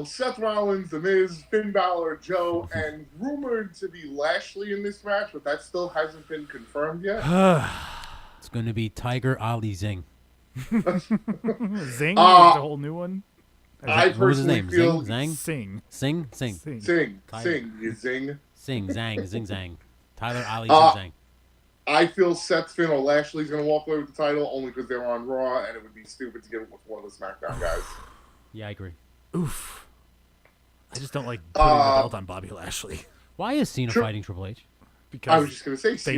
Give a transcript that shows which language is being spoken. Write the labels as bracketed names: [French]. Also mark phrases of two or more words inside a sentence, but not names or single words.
[English] Seth Rollins, The Miz, Finn Balor, Joe, and rumored to be Lashley in this match, but that still hasn't been confirmed yet. It's going to be Tiger Ali Zing. Zing Uh, is a whole new one. I What was his personally name? feel Zing? Zang? Sing. Sing? Sing. Sing. Sing, Tiger. sing, you zing. Sing. Zang. Zing Zang. Tyler Ali Uh, Zing Zang. I feel Seth, Finn, or Lashley's going to walk away with the title only because they're on Raw, and it would be stupid to give it with one of the SmackDown guys. Yeah, I agree. Oof. I just don't like putting the belt on Bobby Lashley Why is Cena Sure. fighting Triple H? because I was just going to say Cena